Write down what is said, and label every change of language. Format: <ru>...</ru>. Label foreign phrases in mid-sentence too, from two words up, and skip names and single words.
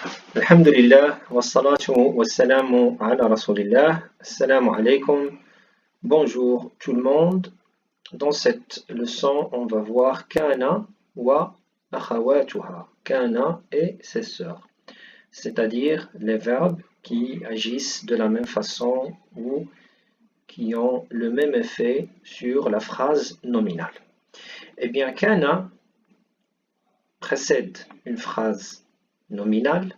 <ar>الحمد لله، والصلاة والسلام على رسول الله، السلام عليكم,</ar> <fr>bonjour tout le monde. Dans cette leçon, on va voir</fr> <ar>كان وأخواتها,</ar> <fr>kana et ses sœurs, c'est-à-dire les verbes qui agissent de la même façon ou qui ont le même effet sur la phrase nominale. Eh bien, kana précède une phrase nominale.</fr>